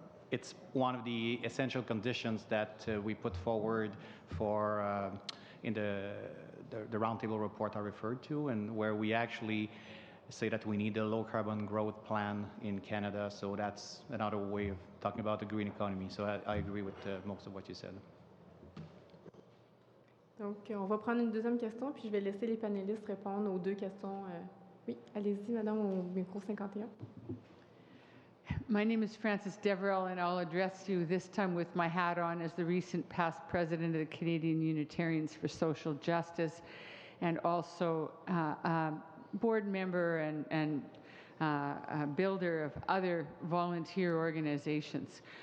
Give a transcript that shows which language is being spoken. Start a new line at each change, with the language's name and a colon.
English: It's one of the essential conditions that we put forward for in the roundtable report I referred to, and where we actually say that we need a low carbon growth plan in Canada. So that's another way of talking about the green economy. So I agree with most of what you said.
French: Donc, on va prendre une deuxième question, puis je vais laisser les panélistes répondre aux deux questions. Oui, allez-y, madame, au micro 51.
English: My name is Frances Deverell, and I'll address you this time with my hat on as the recent past president of the Canadian Unitarians for Social Justice. and also board member and builder of other volunteer organizations.